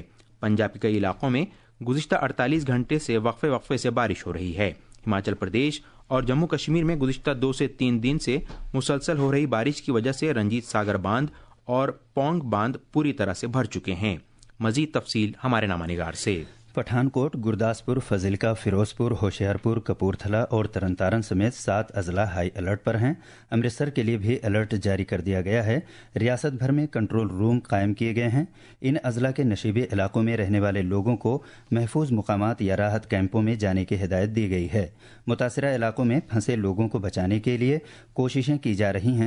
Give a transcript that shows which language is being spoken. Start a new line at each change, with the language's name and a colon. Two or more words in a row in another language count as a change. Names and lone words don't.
Urdu: پنجاب کے کئی علاقوں میں گزشتہ 48 گھنٹے سے وقفے سے بارش ہو رہی ہے. ہماچل پردیش اور جموں کشمیر میں گزشتہ 2 سے 3 دن سے مسلسل ہو رہی بارش کی وجہ سے رنجیت ساگر باندھ اور پونگ باندھ پوری طرح سے بھر چکے ہیں. مزید تفصیل ہمارے نامہ نگار سے. پٹھانکوٹ، گرداسپور، فضلکا، فیروزپور، ہوشیارپور، کپورتھلا اور ترن تارن سمیت 7 اضلاع ہائی الرٹ پر ہیں. امرتسر کے لیے بھی الرٹ جاری کر دیا گیا ہے. ریاست بھر میں کنٹرول روم قائم کیے گئے ہیں. ان اضلاع کے نشیبی علاقوں میں رہنے والے لوگوں کو محفوظ مقامات یا راحت کیمپوں میں جانے کی ہدایت دی گئی ہے. متاثرہ علاقوں میں پھنسے لوگوں کو بچانے کے لیے کوششیں کی جا رہی ہیں.